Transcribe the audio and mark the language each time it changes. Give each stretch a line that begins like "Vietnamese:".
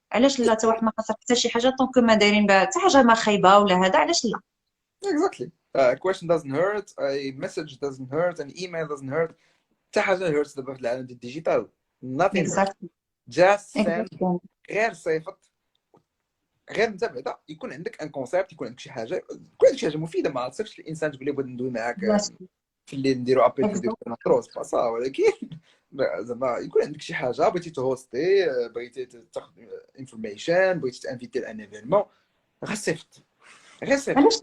Arabic: علاش لا؟ حتى واحد ما خسر حتى شي حاجه، طونك ما دايرين بها حتى حاجه ما خايبه ولا هذا، علاش لا؟
English: Exactly. A question doesn't hurt, a message doesn't hurt, an email doesn't hurt.
Arabic: حتى حاجه
English: hurts
Arabic: دابا في العالم ديال الديجيتال.
English: Nothing hurts. Exactly. Just send. Exactly.
Arabic: غير صيفط، غير انت بعدا يكون عندك
English: ان كونسيبت،
Arabic: يكون عندك شي حاجه، يكون عندك شي حاجه مفيده. ما تصيفطش الانسان تقول لي بغيت ندوي معاك في الليل نديرو
English: ابل فيديو
Arabic: نهضروا سباسا، ولكن زعما يكون عندك شي حاجه بغيتي تهوستي، بغيتي تاخذ انفورميشن، بغيتي تانفيتي
French: لان ايفينمون،
Arabic: غير صيفط، غير صيفط.